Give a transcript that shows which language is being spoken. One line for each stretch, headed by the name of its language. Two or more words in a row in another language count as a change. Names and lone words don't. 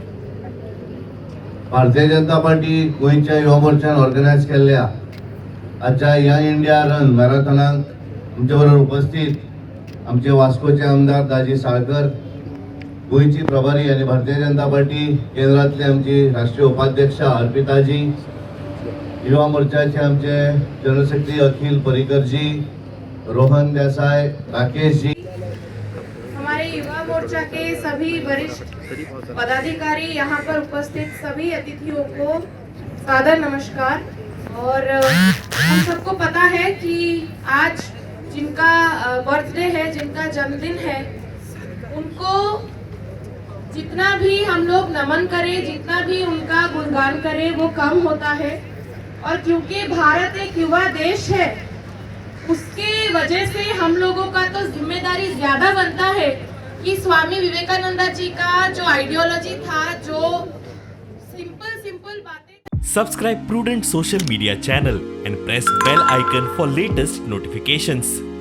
Konkani: भारतीय जनता पार्टी गोयच्या युवा मोर्चान ऑर्गनायज केल्ल्या आजच्या यंग इंडिया रन मॅरेथॉनाक आमचे बरोबर उपस्थित आमचे वास्कोचे आमदार दाजी साळकर, गोयची प्रभारी आणि भारतीय जनता पार्टी केंद्रातले आमची राष्ट्रीय उपाध्यक्ष अर्पिताजी, युवा मोर्चाचे आमचे
English: general secretary
Konkani: अखिल परिकर जी, रोहन देसाई, राकेश जी,
Hindi: हमारे युवा मोर्चा के सभी वरिष्ठ पदाधिकारी, यहाँ पर उपस्थित सभी अतिथियों को सादर नमस्कार। और हम सबको पता है कि आज जिनका बर्थडे है, जिनका जन्मदिन है, उनको जितना भी हम लोग नमन करें, जितना भी उनका गुणगान करें, वो कम होता है। और क्योंकि भारत एक युवा देश है, उसके वजह से हम लोगों का तो जिम्मेदारी ज्यादा बनता है कि स्वामी विवेकानंद जी का जो आइडियोलॉजी था, जो सिंपल बातें।
English: Subscribe Prudent Social Media channel and press bell icon for latest notifications.